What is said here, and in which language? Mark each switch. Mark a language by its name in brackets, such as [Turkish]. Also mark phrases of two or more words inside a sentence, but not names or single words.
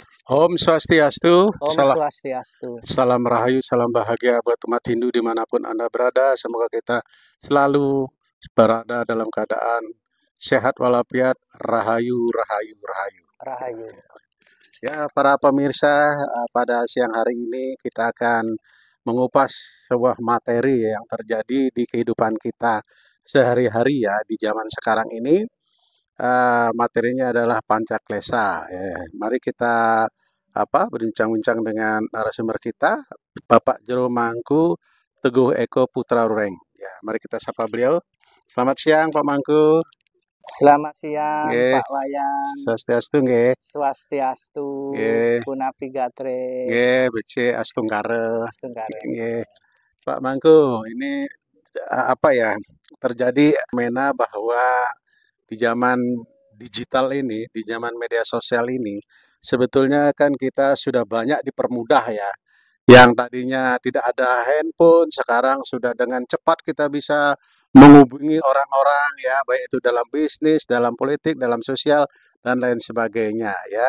[Balinese] Om Swastiastu, Om Swastiastu. [Indonesian] salam rahayu, salam bahagia buat umat Hindu dimanapun Anda berada. Semoga kita selalu berada dalam keadaan sehat walafiat, [Balinese] rahayu, rahayu, rahayu. Rahayu. [Indonesian] Ya, para pemirsa, pada siang hari ini kita akan mengupas sebuah materi yang terjadi di kehidupan kita sehari-hari ya di zaman sekarang ini. Materinya adalah Pancaklesa. Mari kita berbincang-bincang dengan narasumber kita, Bapak Jero Mangku Teguh Eko Putra Rureng. Ya, mari kita sapa beliau. Selamat siang Pak Mangku. Selamat siang [Balinese] Nggih. [Indonesian] Pak Wayan. [Balinese] Swastiastu nggih. Swastiastu. Nggih. Punapi Gatre. Nggih, becik Astunggare. Astunggare. Nggih. Pak Mangku, [Indonesian] ini apa ya? Terjadi fenomena bahwa di zaman digital ini, di zaman media sosial ini, sebetulnya kan kita sudah banyak dipermudah ya. Yang tadinya tidak ada handphone, sekarang sudah dengan cepat kita bisa menghubungi orang-orang ya, baik itu dalam bisnis, dalam politik, dalam sosial, dan lain sebagainya ya.